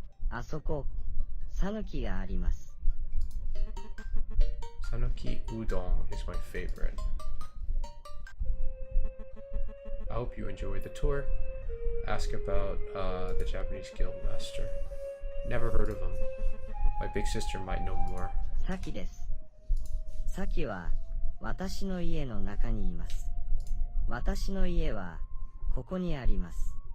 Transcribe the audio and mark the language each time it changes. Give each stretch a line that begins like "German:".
Japanese: あそこ、さぬきがあります。
English: Sanuki udon is my favorite. I hope you enjoy the tour. Ask about the Japanese guild master. Never heard of him. My big sister might know more.
Japanese: さきです。さきは私の家の中にいます。私の家はここにあります。